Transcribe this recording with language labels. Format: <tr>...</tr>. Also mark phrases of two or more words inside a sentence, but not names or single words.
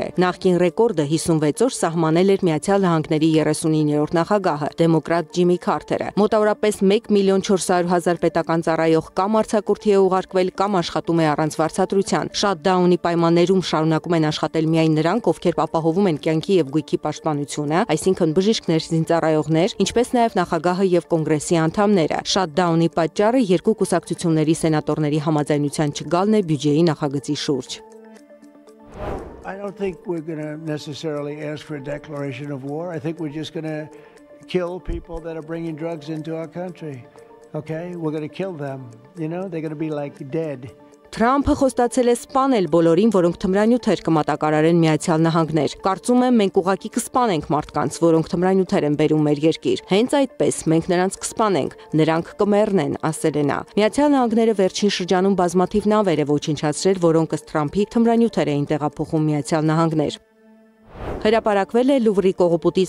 <hy>Նախկին ռեկորդը 56 օր սահմանել էր Միացյալ Նահանգների 39-րդ նախագահը, դեմոկրատ Ջիմի Քարթերը։ Մոտավորապես 1.400.000 պետական ծառայող կամ արձակուրդի է ուղարկվել կամ աշխատում է առանց վարձատրության։ Շաթդաունի պայմաններում շարունակում են աշխատել միայն նրանք, ովքեր ապահովում են կյանքի եւ գույքի պաշտպանությունը, այսինքն բժիշկներ, զինծառայողներ, ինչպես նաեւ նախագահը եւ կոնգրեսի անդամները։ Շաթդաունի պատճառը 2 կուսակցությունների սենատորների համաձայնության չգալն է բյուջեի նախագծի շուրջ։</hy> <en>I don't think we're going to necessarily ask for a declaration of war. I think we're just going to kill people that are bringing drugs into our country. Okay? We're going to kill them. You know, they're going to be like dead.</en> <hy>Թրամփը խոստացել է սպանել բոլորին, որոնք թմրանյութեր կմատակարարեն Միացյալ Նահանգներ։ Կարծում եմ, մենք ուղղակի կսպանենք մարդկանց, որոնք թմրանյութեր են բերում մեր երկիր։ Հենց այդպես մենք նրանց կսպանենք, նրանք կմեռնեն, ասել է նա։ Միացյալ Նահանգները վերջին շրջանում բազմաթիվ նավեր է ոչնչացրել, որոնք ըստ Թրամփի թմրանյութեր էին տեղափոխում Միացյալ Նահանգներ։ Հրապարակվել է Լուվրի կողոպուտից</hy>